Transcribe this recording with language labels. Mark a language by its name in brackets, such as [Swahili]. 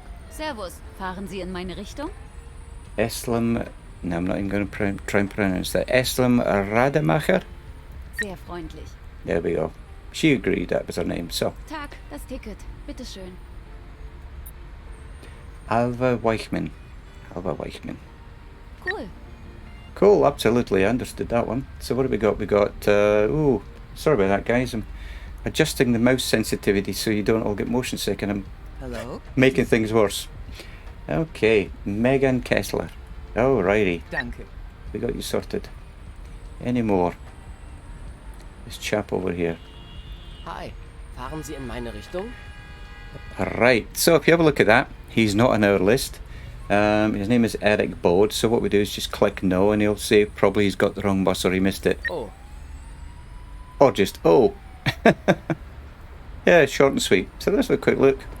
[German] Servus, fahren Sie in meine Richtung? Eslam. [English] No, I'm not even going to try and pronounce that. Eslam Rademacher. [German] Sehr freundlich. [English] There we go. She agreed that was her name. So, [German] Tag, das Ticket. Bitteschön. [English] Alva Weichman. Alva Weichman. Cool. Cool, absolutely. I understood that one. So, what have we got? We got. Ooh, sorry about that, guys. I'm adjusting the mouse sensitivity so you don't all get motion sick, and I'm Hello. making things worse. Okay, Megan Kessler. Alrighty, [German] Danke. [English] we got you sorted. Any more? This chap over here. [German] Hi, fahren Sie in meine Richtung? [English] Right, so if you have a look at that, he's not on our list. His name is Eric Bode, so what we do is just click no, and he'll say probably he's got the wrong bus or he missed it. Oh, Or just, oh. Yeah, short and sweet. So let's have a quick look.